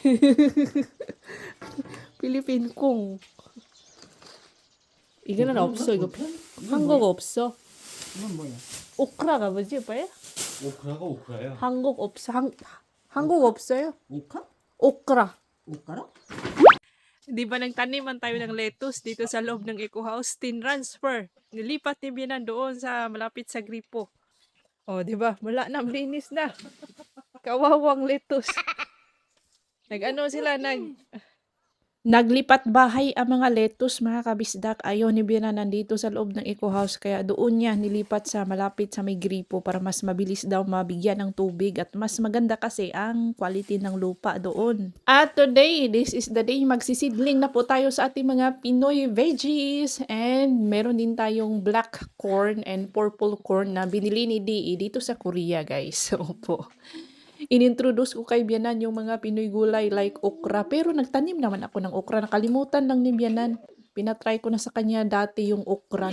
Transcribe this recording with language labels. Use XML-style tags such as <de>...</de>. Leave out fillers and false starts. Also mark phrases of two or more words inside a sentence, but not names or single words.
<ko>필리핀 꽁. 이거는 없어. 이거 이건 한국 뭐야? 없어. 이건 뭐야? 오크라가 뭐지, 오빠야? 오크라가 오크라야. 한국 없어. 한국 없어요? 오카? 오크라. 오카라?</ko> <tl>Di ba nagtaniman tayo ng lettuce dito sa loob ng</tl> <en>eco house?</en> <tl>Tinransfer. Nilipat ni Bianan doon sa malapit sa gripo. Oh, di ba? Wala na, malinis na. Kawawang lettuce. Nag-ano sila, Naglipat bahay ang mga lettuce mga kabisdak. Ayaw ni Biana nandito sa loob ng</tl> <en>eco house</en> <tl>kaya doon niya nilipat sa malapit sa may gripo para mas mabilis daw mabigyan ng tubig at mas maganda kasi ang quality ng lupa doon. At</tl> <en>today, this is the day</en> <tl>magsisidling na po tayo sa ating mga</tl> <en>Pinoy veggies</en> <tl>and meron din tayong</tl> <en>black corn and purple corn</en> <tl>na binili ni DE dito sa Korea guys. Opo. Inintroduce ko kay Bianan yung mga Pinoy gulay like okra. Pero nagtanim naman ako ng okra. Nakalimutan lang ni Bianan. Pinatry ko na sa kanya dati yung okra.</tl>